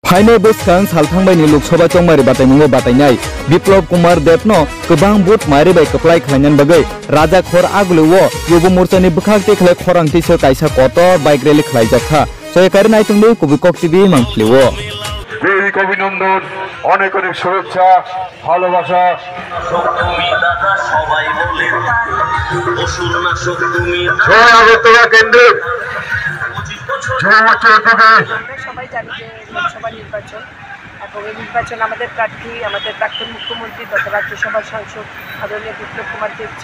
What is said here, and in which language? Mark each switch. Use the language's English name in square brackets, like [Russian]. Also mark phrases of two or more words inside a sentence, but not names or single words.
[Kok Borok] Haine Buskang Salthangbaini Loksabai Chongmari Bataimungo Batainai Biplab Kumar Debno Kebang But Mari Bai Keplai Khlainan Bagai Raja Khor Agluwo Yubo Morchani Bukhakti Khlai Khorangti Se Kaisa Kotor Bike Rally Khlaijakha Soyakari Naitunglu Kubikok TV Mangpliwo [Bangla] দেবী অভিনন্দন অনেক অনেক শুভেচ্ছা ভালোবাসা সবাই বলে অসুর নাশক তুমি আগরতলা কেন্দ্রে সবাই জানি যে লোকসভা নির্বাচন এবং এই নির্বাচন আমাদের প্রার্থী আমাদের প্রাক্তন মুখ্যমন্ত্রী তথা রাজ্যসভার সাংসদ আদরণীয় বিপ্লব কুমার দেবজি